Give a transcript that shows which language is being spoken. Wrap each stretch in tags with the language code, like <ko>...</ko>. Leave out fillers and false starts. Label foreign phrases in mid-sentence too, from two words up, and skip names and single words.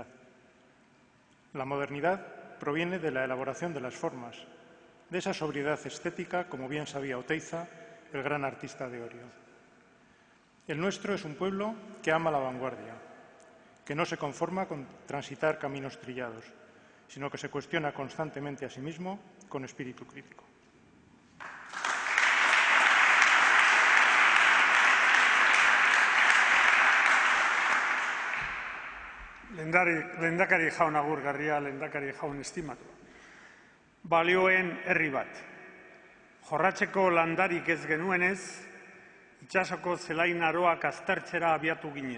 <es>La modernidad proviene de la elaboración de las formas, de esa sobriedad estética, como bien sabía Oteiza, el gran artista de Orio. El nuestro es un pueblo que ama la vanguardia, que no se conforma con transitar caminos trillados, sino que se cuestiona constantemente a sí mismo con espíritu crítico.</es> <eu>Lehendakari jaun agurgarria, lehendakari jaun estimatu. Balioen herri bat. Jorratzeko landarik ez genuenez, itsasoko zelain aroak aztertzera abiatu ginen.</eu>